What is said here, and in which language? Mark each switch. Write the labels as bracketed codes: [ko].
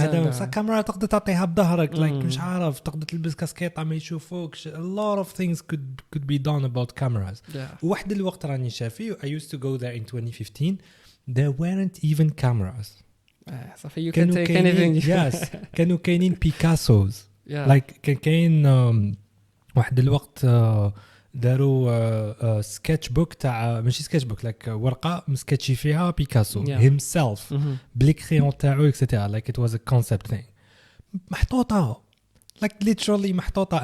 [ar] هذا كاميرا تقدر تعطيها بظهرك like مش عارف تقدر تلبس كاسكيطة ما يشوفوكش. [en] A lot of things could be done about cameras. [ar] وواحد الوقت راني شافي [en] I used to go there in 2015 there weren't even cameras. صافي you can take anything. [ar] Yes كانوا كاينين بيكاسوز like كاين واحد الوقت داروا سكتش بوك تاع ماشي سكتش بوك like ورقه مسكتشي فيها بيكاسو himself بالكريون تاعو اكسترا [en] like it was a concept thing [ar] محطوطه like [en] literally [ar] محطوطه.